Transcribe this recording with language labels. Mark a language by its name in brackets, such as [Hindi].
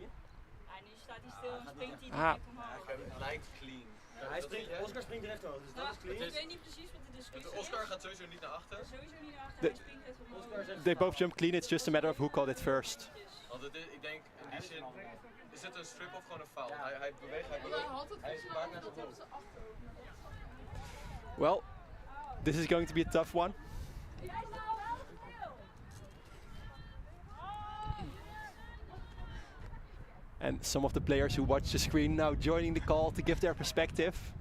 [Dutch] Ja, nu staat hij stil en springt hij Ah. direct omhoog. Lijkt clean. Oscar springt recht over, dus dat is clean. Ik weet niet precies wat de discussie is. Oscar gaat sowieso niet naar achter. Sowieso niet naar achter, De- hij springt echt omhoog. [English] They both jump clean, it's just a matter of who called it first. [Dutch] Ik denk in die zin, is het een strip of gewoon een foul? Hij beweegt, hij maakt naar zijn hoofd. [English] Well, this is going to be a tough one. And some of the players who watch the screen now joining the call to give their perspective.